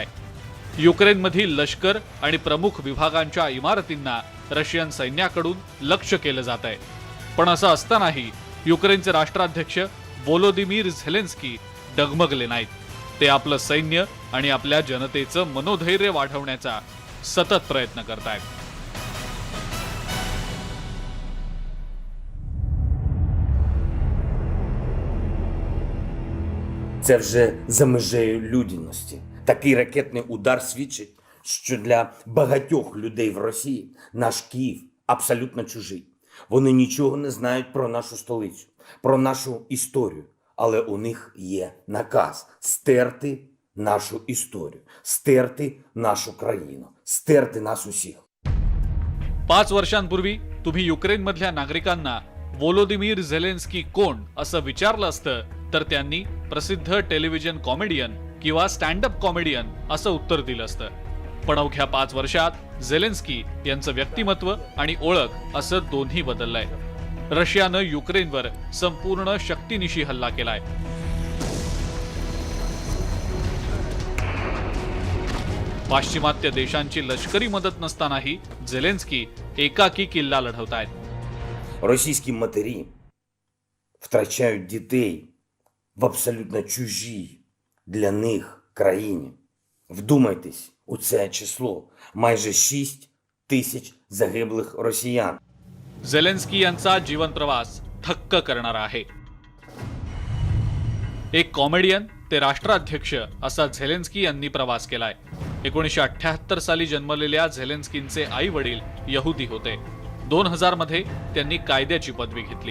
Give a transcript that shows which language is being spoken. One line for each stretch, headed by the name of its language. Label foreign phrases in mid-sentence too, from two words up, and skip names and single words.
Marathi: युक्रेनमधील लष्कर आणि प्रमुख विभागांच्या इमारतींना रशियन सैन्याकडून लक्ष्य केलं जात आहे. पण असं असतानाही युक्रेनचे राष्ट्राध्यक्ष व्लादिमीर झेलेन्स्की डगमगले नाहीत. ते आपलं सैन्य आणि आपल्या जनतेचं मनोधैर्य वाढवण्याचा सतत प्रयत्न करतायत.
Ukrainian: Це вже за межею людяності. Такий ракетний удар свідчить, що для багатьох людей в Росії наш Київ абсолютно чужий. Вони нічого не знають про нашу столицю, про нашу історію. Але у них є наказ стерти нашу історію, стерти нашу країну, стерти нас усіх.
Marathi: 5 वर्षांपूर्वी तुम्ही युक्रेनमधल्या नागरिकांना व्लादिमीर झेलेन्स्की कोण असं विचारलं असतं तर त्यांनी प्रसिद्ध
English: television comedian
Marathi: किंवा
English: stand up comedian
Marathi: असं उत्तर दिलं असतं. पण अवघ्या 5 वर्षात झेलेन्स्की यांचं व्यक्तिमत्व आणि ओळख असं दोन्ही बदललंय. रशियानं युक्रेनवर संपूर्ण शक्तीनिशी हल्ला केलाय. पाश्चिमात्य देशांची लष्करी मदत नसतानाही झेलेन्स्की एकाकी किल्ला लढवतायत.
Ukrainian: Російські матері втрачають дітей в абсолютно чужій для них країні. Вдумайтесь у це число. Майже 6 тисяч загиблих росіян.
Marathi: झेलेन्स्की यांचा जीवन प्रवास थक्क करणारा आहे. एक कॉमेडियन ते राष्ट्राध्यक्ष असा झेलेन्स्की यांनी प्रवास केलाय. 1978 साली जन्मलेल्या झेलेन्स्कींचे आई वडील यहुदी होते. 2000 मध्ये त्यांनी कायद्याची पदवी घेतली.